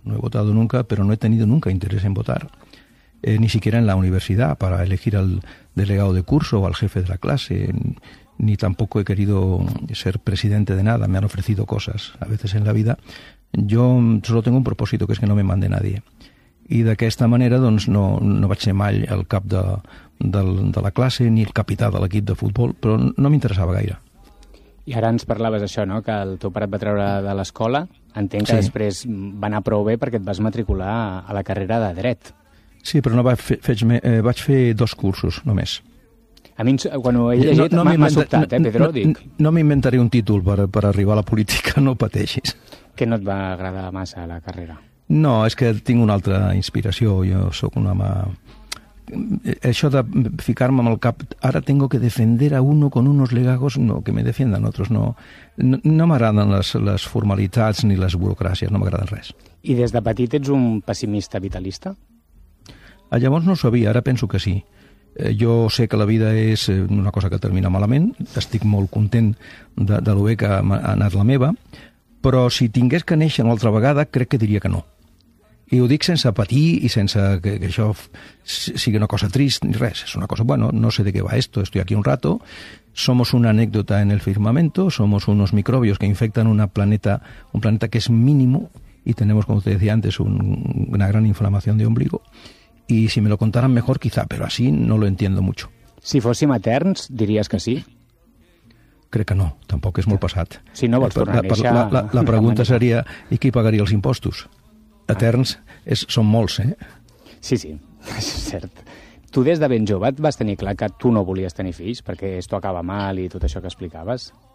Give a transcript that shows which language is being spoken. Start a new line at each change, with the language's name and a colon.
Spanish: No he votado nunca, però no he tenido nunca interés en votar. Ni siquiera en la universidad, para elegir al delegado de curso o al jefe de la clase. Ni tampoco he querido ser presidente de nada. Me han ofrecido cosas a veces en la vida. Yo solo tengo un propósito, que es que no me mande nadie.
Catalan: I d'aquesta manera, doncs, no vaig ser mai el cap de la classe ni el capità de l'equip de futbol, però no m'interessava gaire. I ara ens parlaves això, no?, que el teu pare et va treure de l'escola. Entenc que sí. Després va anar prou bé perquè et vas matricular a la carrera de dret. Sí, però no va fer, vaig fer dos cursos, només. A mi, quan ho he llegit, m'ha sobtat, Pedro, no, dic. No m'inventaré un títol per arribar a la política, no pateixis. Que no et va agradar massa la carrera? No, és que tinc una altra inspiració. Jo sóc un home... Això de ficar-me amb el cap...
Spanish: Ara tengo que defender a uno con unos legajos... No, que me defiendan otros, no.
Catalan: No m'agraden les formalitats ni les burocràcies, no m'agraden res. I des de petit ets un pessimista vitalista? Llavors no ho sabia, ara penso que sí. Jo sé que la vida és una cosa que termina malament, estic molt content de lo bé que ha anat la meva, però si tingués que néixer una altra vegada, crec que diria que no. I ho dic sense patir i sense que això sigui una cosa trist ni res. És una cosa, bueno, no sé de què va
Spanish: esto, estoy aquí un rato. Somos una anécdota en el firmamento, somos unos microbios que infectan un planeta que es mínimo, y tenemos, como te decía antes, una gran inflamación de ombligo. Y si me lo contaran mejor, quizá, pero así no lo entiendo mucho.
Catalan: Si fóssim eterns, diries que sí? Crec que no, tampoc és molt passat. Si no vols tornar a néixer... La pregunta seria, i qui pagaria els impostos? Eterns són molts, eh? Sí, sí, és cert. Tu des de ben jove et vas tenir clar que tu no volies tenir fills perquè
Spanish: esto acaba mal
Catalan: i tot això que explicaves?